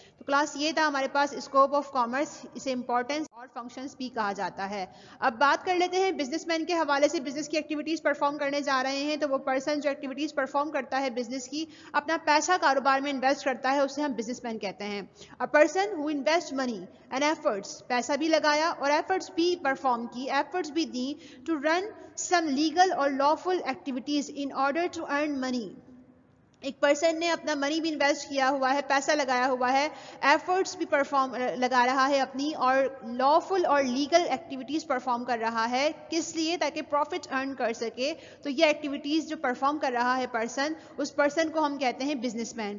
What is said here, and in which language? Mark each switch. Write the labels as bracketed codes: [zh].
[ur] تو کلاس یہ تھا ہمارے پاس اسکوپ آف کامرس, اسے امپورٹنس اور فنکشنز بھی کہا جاتا ہے. اب بات کر لیتے ہیں بزنس مین کے حوالے سے. بزنس کی ایکٹیویٹیز پرفارم کرنے جا رہے ہیں, تو وہ پرسن جو ایکٹیویٹیز پرفارم کرتا ہے بزنس کی, اپنا پیسہ کاروبار میں انویسٹ کرتا ہے, اسے ہم بزنس مین کہتے ہیں. [en] A person who invest money and efforts, [ur] پیسہ بھی لگایا اور ایفرٹس بھی پرفارم کی, ایفرٹس بھی دی [en] to run some legal or lawful activities in order to earn money. [ur] ایک پرسن نے اپنا منی بھی انویسٹ کیا ہوا ہے, پیسہ لگایا ہوا ہے, ایفرٹس بھی پرفارم لگا رہا ہے اپنی, اور لافل اور لیگل ایکٹیویٹیز پرفارم کر رہا ہے. کس لیے؟ تاکہ پروفٹ ارن کر سکے. تو یہ ایکٹیویٹیز جو پرفارم کر رہا ہے پرسن, اس پرسن کو ہم کہتے ہیں بزنس مین.